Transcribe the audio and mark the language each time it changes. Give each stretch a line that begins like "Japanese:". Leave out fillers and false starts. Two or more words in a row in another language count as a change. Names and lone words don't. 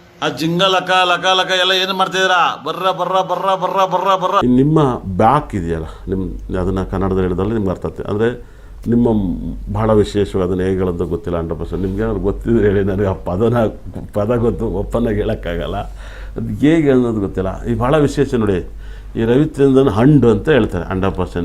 Kannada: ಆ ಜಿಂಗ ಲಕ ಲಕ ಲಕ ಎಲ್ಲ ಏನು ಮಾಡ್ತಿದ್ದೀರಾ? ಬರ್ರ ಬರ್ರ ಬರ್ರ ಬರ್ರ ಬರ್ರ ಬರ್ರ. ನಿಮ್ಮ ಬ್ಯಾಕ್ ಇದೆಯಲ್ಲ, ನಿಮ್ಮ ಅದನ್ನು ಕನ್ನಡದಲ್ಲಿ ಹೇಳಿದ್ರೆ ನಿಮ್ಗೆ ಅರ್ಥ ಆಗ್ತದೆ. ಅಂದರೆ ನಿಮ್ಮ ಭಾಳ ವಿಶೇಷವಾಗಿ ಅದನ್ನು ಹೇಗೆ ಹೇಳೋದು ಗೊತ್ತಿಲ್ಲ 100%. ನಿಮ್ಗೆ ಏನಾದ್ರು ಗೊತ್ತಿದ್ರೆ ಹೇಳಿ, ನನಗೆ ಆ ಪದ ಗೊತ್ತು, ಒಪ್ಪನಾಗಿ ಹೇಳೋಕ್ಕಾಗಲ್ಲ. ಅದು ಹೇಗೆ ಅನ್ನೋದು ಗೊತ್ತಿಲ್ಲ. ಈ ಭಾಳ ವಿಶೇಷ ನೋಡಿ, ಈ ರವಿಚಂದ್ರನ್ ಹಂಡು ಅಂತ ಹೇಳ್ತಾರೆ 100%.